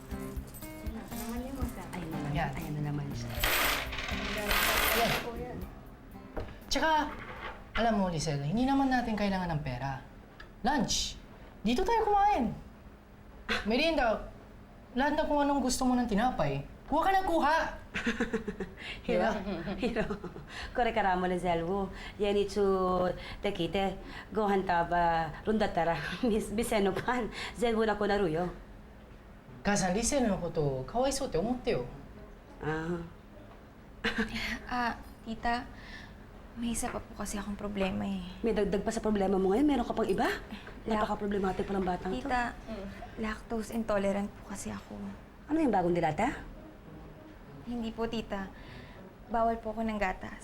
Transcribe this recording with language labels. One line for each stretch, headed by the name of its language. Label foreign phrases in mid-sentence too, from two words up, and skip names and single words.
Filipino: Ayun na naman, ayan na naman siya. Ayan. Tsaka, alam mo, Lisel, hindi naman natin kailangan ng pera. Lunch. Dito tayo kumain. Merienda. Lahat na kung anong gusto mo ng tinapay. Kuha ka na kuha!
Japanese: Hiro, koreからもレゼルを家につってきてご飯食べるんだったら店のパン全部なくなるよ。母さん、リセルのことかわいそうって思ってよ。
Filipino: Tita, may isa pa po kasi akong problema eh. May dagdag pa sa problema mo ngayon? Meron ka pang iba? Napaka-problematic pa ng batang to. Tita,
English: lactose intolerant
Filipino: po kasi ako. Ano yung bagong dilata? Hindi po, tita. Bawal po ako ng gatas.